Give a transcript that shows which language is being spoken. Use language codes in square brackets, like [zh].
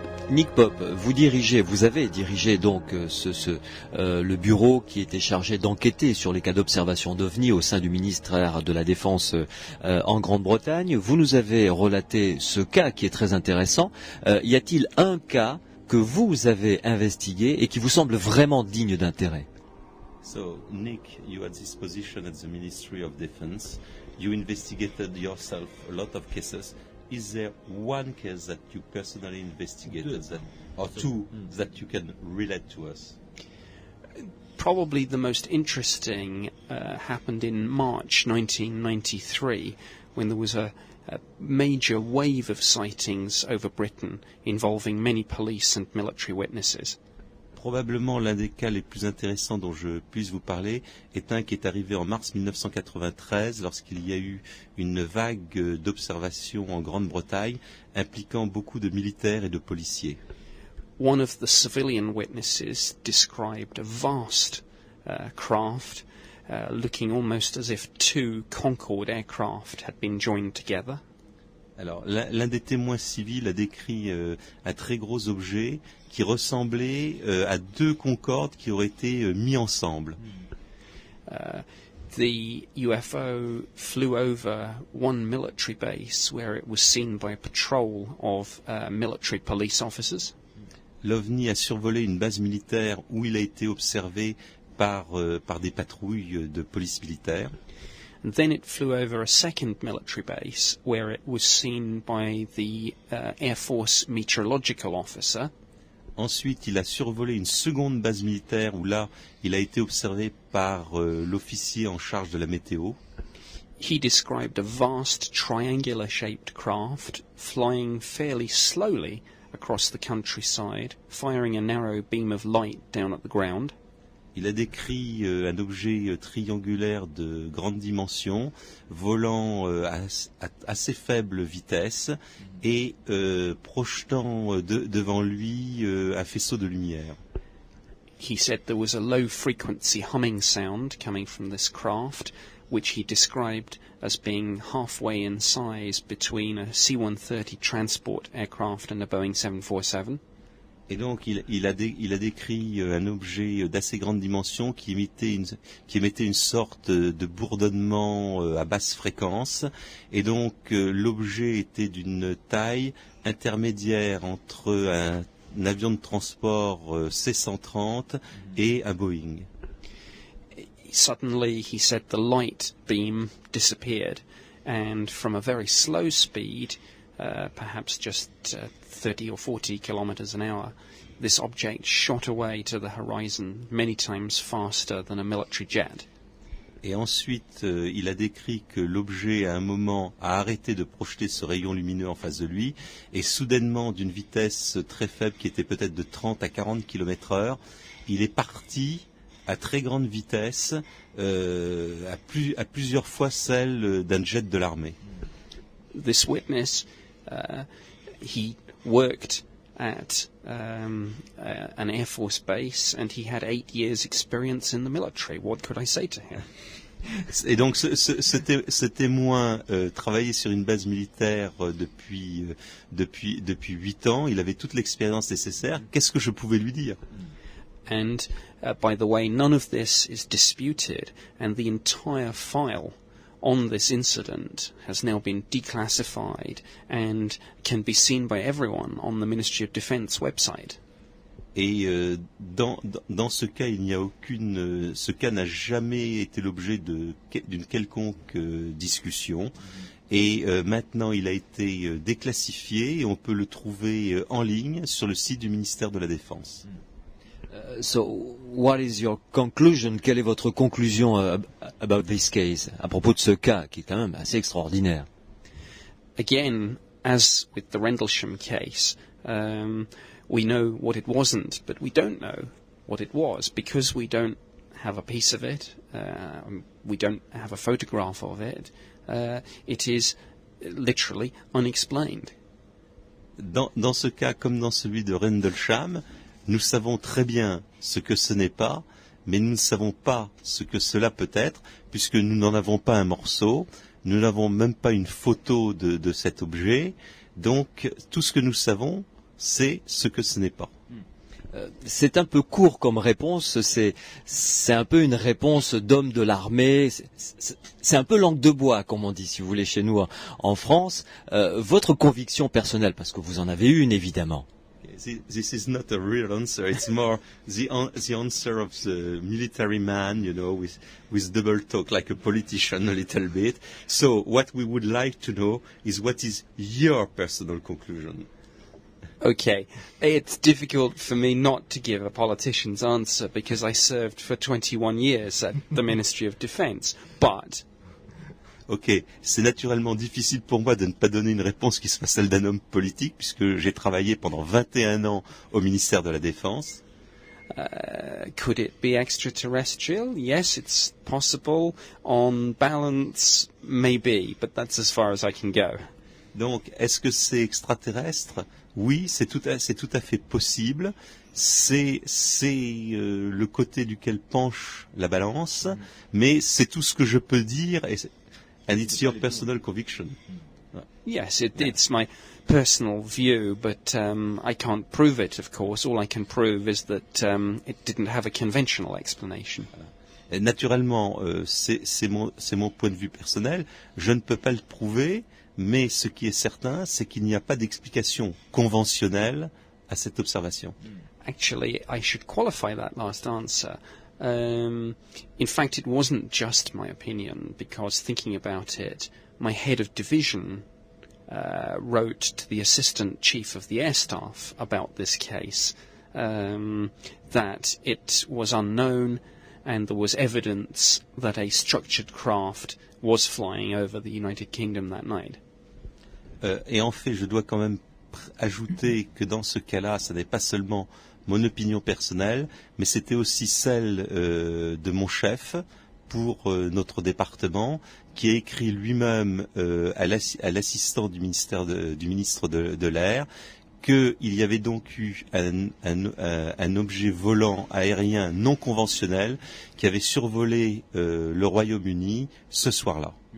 [fr] Nick Pope, vous avez dirigé donc le bureau qui était chargé d'enquêter sur les cas d'observation d'OVNI au sein du ministère de la Défense en Grande-Bretagne. Vous nous avez relaté ce cas qui est très intéressant. Y a-t-il un cas que vous avez investigué et qui vous semble vraiment digne d'intérêt? [en] So, Nick, you had this position at the Ministry of Defense. You investigated yourself a lot of cases. Is there one case that you personally investigated, or two that you can relate to us? Probably the most interesting happened in March 1993, when there was a major wave of sightings over Britain involving many police and military witnesses. [fr] Probablement l'un des cas les plus intéressants dont je puisse vous parler est un qui est arrivé en mars 1993 lorsqu'il y a eu une vague d'observations en Grande-Bretagne impliquant beaucoup de militaires et de policiers. [en] One of the civilian witnesses described a vast craft looking almost as if two Concorde aircraft had been joined together. [fr] Alors, l'un des témoins civils a décrit un très gros objet qui ressemblait à deux Concorde qui auraient été mis ensemble. [en] The UFO flew over one military base where it was seen by a patrol of military police officers. [fr] L'OVNI a survolé une base militaire où il a été observé par des patrouilles de police militaire. [en] And then it flew over a second military base where it was seen by the Air Force meteorological officer. [fr] Ensuite, il a survolé une seconde base militaire où là, il a été observé par l'officier en charge de la météo. [en] He described a vast triangular-shaped craft flying fairly slowly across the countryside, firing a narrow beam of light down at the ground. [fr] Il a décrit un objet triangulaire de grande dimension, volant à assez faible vitesse et projetant devant lui un faisceau de lumière. [en] He said there was a low-frequency humming sound coming from this craft, which he described as being halfway in size between a C-130 transport aircraft and a Boeing 747. [fr] Et donc, il a décrit un objet d'assez grande dimension qui émettait une sorte de bourdonnement à basse fréquence. Et donc, l'objet était d'une taille intermédiaire entre un avion de transport C-130 et un Boeing. [en] Suddenly, he said the light beam disappeared, and from a very slow speed, perhaps just 30 or 40 kilometers an hour, this object shot away to the horizon many times faster than a military jet. [fr] Et ensuite, il a décrit que l'objet, à un moment, a arrêté de projeter ce rayon lumineux en face de lui, et soudainement, d'une vitesse très faible, qui était peut-être de 30 à 40 km/h, il est parti à très grande vitesse, à plusieurs fois celle d'un jet de l'armée. [en] This witness, he worked at an Air Force base, and he had 8 years' experience in the military. What could I say to him? [fr] Et donc ce témoin travaillait sur une base militaire depuis 8 ans. Il avait toute l'expérience nécessaire. Qu'est-ce que je pouvais lui dire? [en] And by the way, none of this is disputed, and the entire file on this incident has now been declassified and can be seen by everyone on the Ministry of Defence website. [fr] Et dans ce cas, il n'y a ce cas n'a jamais été l'objet d'une quelconque discussion. Et maintenant, il a été déclassifié et on peut le trouver en ligne sur le site du ministère de la Défense. [en] So, what is your conclusion? [fr] Quelle est votre conclusion [en] about this case, [fr] à propos de ce cas qui est quand même assez extraordinaire? [en] Again, as with the Rendlesham case, we know what it wasn't, but we don't know what it was because we don't have a piece of it, we don't have a photograph of it. It is literally unexplained. [fr] Dans ce cas, comme dans celui de Rendlesham, nous savons très bien ce que ce n'est pas, mais nous ne savons pas ce que cela peut être, puisque nous n'en avons pas un morceau, nous n'avons même pas une photo de cet objet, donc tout ce que nous savons, c'est ce que ce n'est pas. C'est un peu court comme réponse, c'est un peu une réponse d'homme de l'armée, c'est un peu langue de bois, comme on dit, si vous voulez, chez nous en France. Votre conviction personnelle, parce que vous en avez une évidemment. [en] This is not a real answer. It's more the answer of the military man, you know, with double talk, like a politician a little bit. So what we would like to know is what is your personal conclusion? Okay, it's difficult for me not to give a politician's answer because I served for 21 years at the Ministry of Defence, but... [fr] Ok, c'est naturellement difficile pour moi de ne pas donner une réponse qui soit celle d'un homme politique, puisque j'ai travaillé pendant 21 ans au ministère de la Défense. [en] Could it be extraterrestrial? Yes, it's possible. On balance, maybe, but that's as far as I can go. [fr] Donc, est-ce que c'est extraterrestre? Oui, c'est tout à fait possible. C'est le côté duquel penche la balance, mais c'est tout ce que je peux dire. [en] And it's your personal conviction. Yes, it's my personal view, but I can't prove it, of course. All I can prove is that it didn't have a conventional explanation. [fr] Et naturellement, c'est mon point de vue personnel. Je ne peux pas le prouver, mais ce qui est certain, c'est qu'il n'y a pas d'explication conventionnelle à cette observation. [en] Actually, I should qualify that last answer. In fact, it wasn't just my opinion, because thinking about it, my head of division wrote to the Assistant Chief of the Air Staff about this case, that it was unknown and there was evidence that a structured craft was flying over the United Kingdom that night. [fr] Et en fait, je dois quand même ajouter que dans ce cas-là, ce n'est pas seulement mon opinion personnelle, mais c'était aussi celle de mon chef pour notre département, qui a écrit lui-même à l'assistant du ministre de l'Air qu'il y avait donc eu un objet volant aérien non conventionnel qui avait survolé le Royaume-Uni ce soir-là.